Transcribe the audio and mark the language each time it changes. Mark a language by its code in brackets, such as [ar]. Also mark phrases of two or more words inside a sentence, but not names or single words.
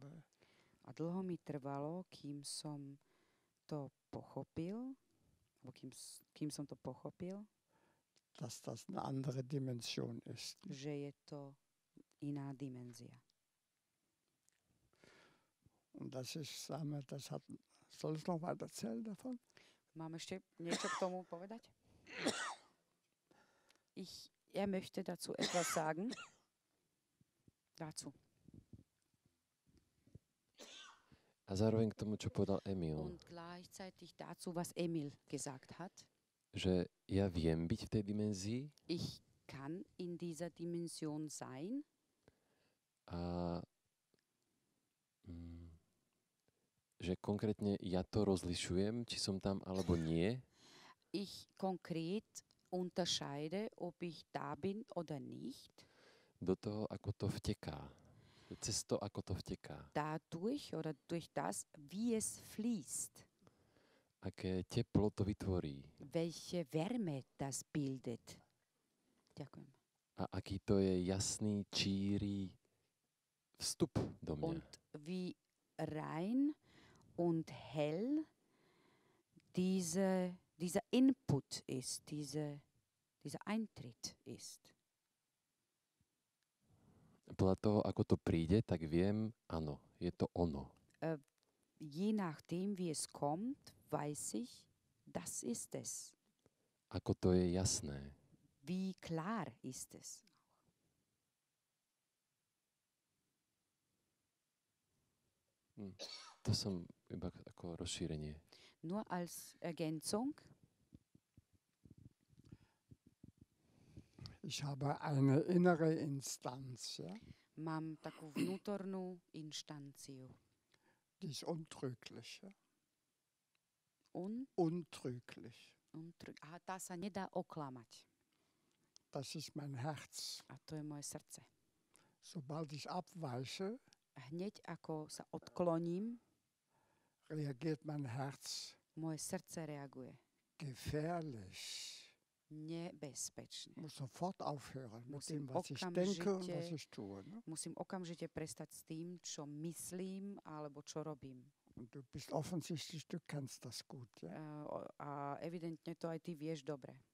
[sk] A dlho mi trvalo, kým som to pochopil, alebo kým som to pochopil, [de] dass das eine andere Dimension ist. [sk] že je to iná dimenzia. [de] Und das ist, sagen wir, soll ich noch weiter erzählen davon? [sk] Mám ešte niečo k tomu povedať? [de] Er möchte dazu etwas sagen. Dazu. [sk] A zároveň k tomu, čo povedal Emil, [de] Und gleichzeitig dazu, was Emil gesagt hat. [sk] že ja viem byť v tej dimenzii [de] Ich kann in dieser Dimension sein [sk] a že konkrétne ja to rozlišujem, či som tam alebo nie. [de] ich konkret unterscheide, ob ich da bin oder nicht, [sk] Do toho, ako to vteká. Cez to, ako to vteká. [de] dadurch oder durch das, wie es fließt, [sk] Aké teplo to vytvorí. [de] welche Wärme das bildet. [sk] Ďakujem. A aký to je jasný, číry vstup do mňa. [de] Und wie rein und hell dieser Input ist, dieser Eintritt ist. [sk] Podľa toho, ako to príde, tak viem, áno, je to ono. [de] Je nachdem, wie es kommt, weiß ich, das ist es. [sk] Ako to je jasné. [de] Wie klar ist es. [sk] To som iba ako rozšírenie. [de] Nur als Ergänzung, Ich habe eine innere Instanz, ja? [sk] mám takú vnútornú inštanciu. [de] Die ist untrüglich. Ja? Un, Untrüglich. [sk] a tá sa nedá oklamať. [de] Das ist mein Herz. [sk] A to je moje srdce. [de] Sobald ich abweiche, [sk] Hneď ako sa odkloním, [de] reagiert mein Herz [sk] moje srdce reaguje [de] gefährlich. [sk] nebezpečne. [de] Ich muss sofort aufhören mit [sk] Musím [de] dem, was ich denke und was [sk] okamžite- [de] ich tue. Ne? [sk] Musím okamžite prestať s tým, čo myslím alebo čo robím. [de] Und du bist offensichtlich, du kennst das gut. Ja? [sk] A evidentne to aj ty vieš dobre.